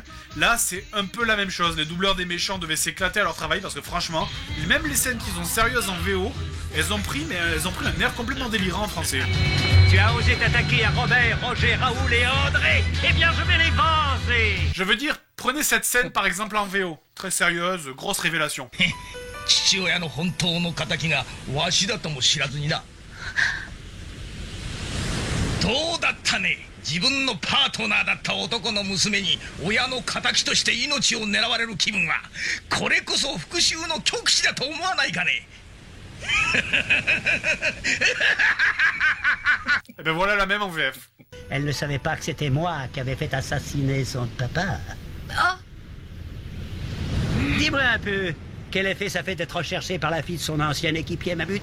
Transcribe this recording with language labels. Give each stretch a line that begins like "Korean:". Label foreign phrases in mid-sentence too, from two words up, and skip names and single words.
French: Là, c'est un peu la même chose. Les doubleurs des méchants devaient s'éclater à leur travail parce que franchement, même les scènes qui sont sérieuses en VO, elles ont pris un air complètement délirant en français. Tu as osé t'attaquer à Robert, Roger, Raoul et André. Eh bien, je vais les venger. Je veux dire, prenez cette scène par exemple en VO. Très sérieuse, grosse révélation.
Japanese: 父親の本当の仇がわしだとも知らずにな。どうだったね。自分のパートナーだった男の娘に親の仇として命を狙われる気分はこれこそ復讐の極致だと思わないかね。
French: Et ben voilà la même en VF. Elle ne savait pas que c'était moi qui avais fait assassiner son papa. Oh, Dis-moi un peu, quel effet ça fait d'être recherché par la fille de son ancien équipier Mamut?